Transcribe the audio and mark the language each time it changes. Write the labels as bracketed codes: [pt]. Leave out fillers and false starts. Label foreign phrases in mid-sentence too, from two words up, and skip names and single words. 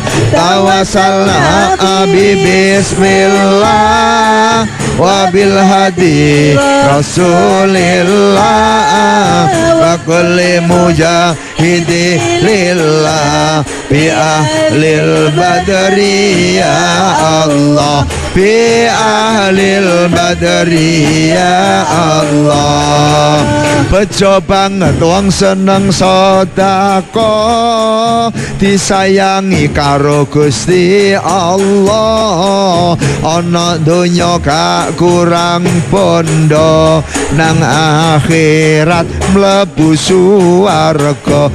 [ar] توسلنا ببسم الله وبالهادي رسول الله وكل مجاهد لله بأهل البدر يا الله، بأهل البدر يا الله. [jv] Bejo banget wong seneng sedekah, disayangi karo Gusti Allah. Ana donya gak kurang pondo, nang akhirat mlebu swarga.